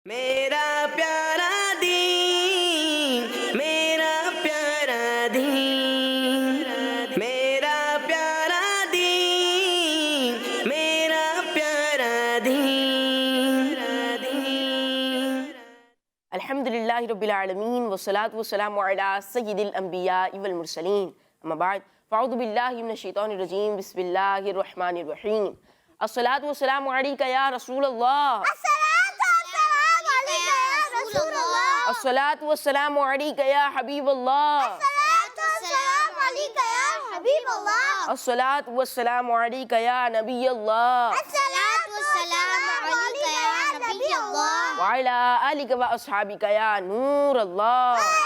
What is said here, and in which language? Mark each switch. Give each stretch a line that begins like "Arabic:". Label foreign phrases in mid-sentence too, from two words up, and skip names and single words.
Urdu: میرا پیارا دین، میرا پیارا دین، میرا پیارا دین، میرا پیارا دین۔
Arabic: الحمد للہ رب العالمین والصلاة والسلام علی سید الانبیاء والمرسلین، اما بعد فاعوذ باللہ من الشیطان الرجیم، بسم اللہ الرحمن الرحیم۔ الصلاة والسلام علیکہ یا رسول اللہ، الصلاة والسلام علیکہ یا حبیب اللہ، الصلاة والسلام علیکہ یا نبی اللہ، وعلی آلک و اصحابک یا نور اللہ۔